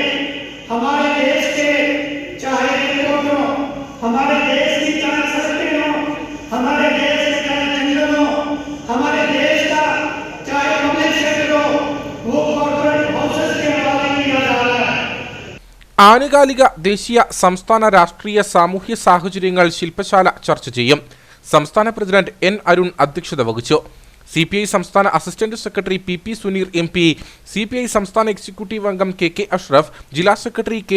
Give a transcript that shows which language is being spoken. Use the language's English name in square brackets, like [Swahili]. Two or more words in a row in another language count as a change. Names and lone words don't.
[Hindi] हमारे देश के चाहे एयरपोर्ट हो, हमारे देश की चाहे सड़कें हो, हमारे देश के चाहे जंगल हो, हमारे देश का चाहे [English] public sector [Hindi] हो, वो [English] corporate houses [Hindi] के हवाले किया जा रहा है. [Malayalam] ആനുകാലിക ദേശീയ സംസ്ഥാന രാഷ്ട്രീയ സാമൂഹ്യ സാഹചര്യങ്ങൾ ശില്പശാല ചർച്ച ചെയ്യും. സംസ്ഥാന പ്രസിഡന്റ് N. അരുൺ അധ്യക്ഷത വഹിച്ചു. CPI സംസ്ഥാന [English] assistant secretary [Malayalam] PP സുനീർ MP, CPI സംസ്ഥാന എക്സിക്യൂട്ടീവ് അംഗം KK അഷ്റഫ്, ജില്ലാ സെക്രട്ടറി K.